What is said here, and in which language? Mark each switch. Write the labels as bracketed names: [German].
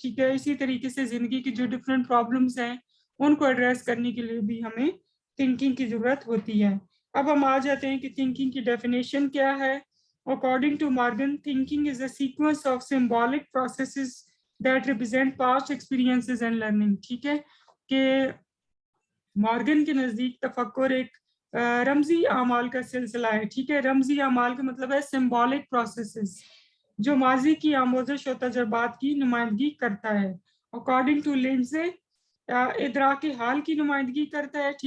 [Urdu] ٹھیک ہے, اسی طریقے سے زندگی کی جو ڈفرینٹ پرابلمس ہیں ان کو ایڈریس کرنے کے لیے بھی ہمیں تھنکنگ کی ضرورت ہوتی ہے. اب ہم آ جاتے ہیں کہ تھنکنگ کی ڈیفینیشن کیا ہے. [English] According to Morgan, thinking is a sequence of symbolic processes that represent past experiences and learning. [Urdu] ٹھیک ہے, کہ مارگن کے نزدیک تفکر ایک رمزی اعمال کا سلسلہ ہے. ٹھیک ہے, رمزی اعمال کا مطلب ہے سمبولک پروسیسز جو ماضی کی آموزش و تجربات کی نمائندگی کرتا ہے. [English] according to [Urdu] لنڈزے, ادراک حال کی نمائندگی کرتا ہے.